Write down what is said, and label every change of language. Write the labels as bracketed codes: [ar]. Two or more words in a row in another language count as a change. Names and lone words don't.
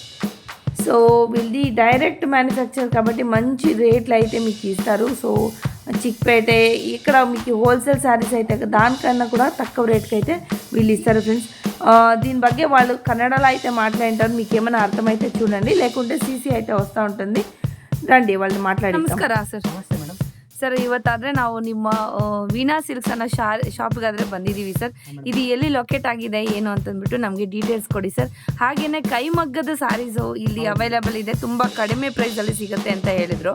[te] సో వీళ్ళది [en] direct manufacture [te] కాబట్టి మంచి రేట్లు అయితే మీకు ఇస్తారు. సో చిక్పేటే ఇక్కడ మీకు [en] wholesale sarees [te] అయితే దానికన్నా కూడా తక్కువ రేట్కి అయితే వీళ్ళు ఇస్తారు ఫ్రెండ్స్. దీని ಬಗ್ಗೆ వాళ్ళు కన్నడలో అయితే మాట్లాడింటారు. మీకు ఏమైనా అర్థమైతే చూడండి, లేకుంటే CC అయితే ವಸ್ತಾ ఉంటుంది. ರಂಡಿ వాళ్ళు ಮಾತಾಡಿ. [kn] ನಮಸ್ಕಾರ ಸರ್. ನಮಸ್ತೆ ಮೇಡಮ್. ಸರ್ ಇವತ್ತಾದರೆ ನಾವು ನಿಮ್ಮ ವೀಣಾ ಸಿಲ್ಕ್ಸ್ ಅನ್ನೋ ಶಾಪ್ಗಾದರೆ ಬಂದಿದ್ದೀವಿ ಸರ್. ಇದು ಎಲ್ಲಿ ಲೊಕೇಟ್ ಆಗಿದೆ ಏನು ಅಂತಂದ್ಬಿಟ್ಟು ನಮಗೆ ಡೀಟೇಲ್ಸ್ ಕೊಡಿ ಸರ್. ಹಾಗೆಯೇ ಕೈಮಗ್ಗದ ಸ್ಯಾರೀಸು ಇಲ್ಲಿ ಅವೈಲೇಬಲ್ ಇದೆ, ತುಂಬ ಕಡಿಮೆ ಪ್ರೈಸಲ್ಲಿ ಸಿಗುತ್ತೆ ಅಂತ ಹೇಳಿದರು.